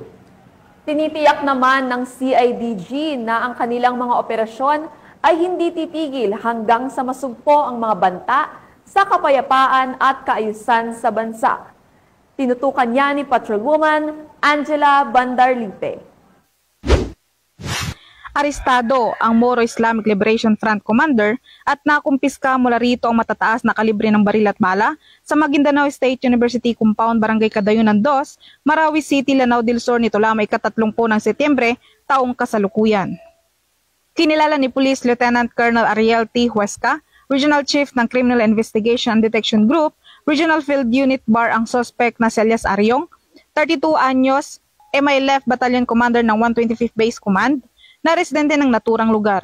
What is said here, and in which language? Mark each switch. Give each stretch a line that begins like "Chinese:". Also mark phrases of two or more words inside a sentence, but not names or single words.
Filipino: Tinitiyak naman ng CIDG na ang kanilang mga operasyon ay hindi titigil hanggang sa masugpo ang mga banta sa kapayapaan at kaayusan sa bansa. Tinutukan niya ni Patrolwoman Angela Bandarlipe. Arestado ang Moro Islamic Liberation Front Commander at nakumpiska mula rito ang matataas na kalibre ng baril at bala sa Maguindanao State University Compound, Barangay Cadayunan 2, Marawi City, Lanao del Sur nito lamang ika-30 ng Setyembre, taong kasalukuyan. Kinilala ni Police Lieutenant Colonel Ariel T. Huesca, Regional Chief ng Criminal Investigation and Detection Group, Regional Field Unit Bar ang suspect na si Elias Aryong, 32 anyos, MILF Battalion Commander ng 125th Base Command, na residente ng naturang lugar.